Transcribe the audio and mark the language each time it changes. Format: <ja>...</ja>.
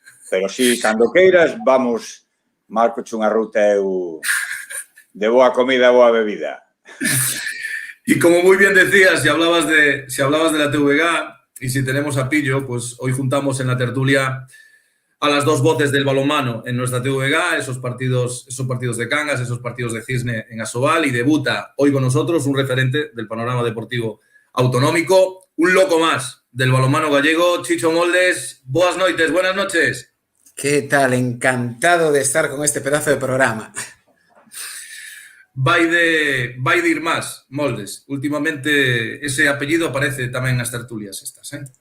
<gl>Pero si, cando queiras, vamos, marcoche unha ruta eu de boa comida, boa bebida.</gl> <es>Y como muy bien decías, si hablabas de la TVG y si tenemos a Pillo, pues hoy juntamos en la tertulia a las dos voces del balonmano en nuestra TVG, esos partidos de Cangas, esos partidos de Cisne en Asobal, y debuta hoy con nosotros un referente del panorama deportivo autonómico, un loco más del balonmano gallego, Chicho Moldes.</es> <gl>Boas noites,</gl> <es>buenas noches. ¿Qué tal? Encantado de estar con este pedazo de programa.</es> <gl>Vai de ir más, Moldes. Últimamente ese apellido aparece tamén nas tertulias estas, eh?</gl>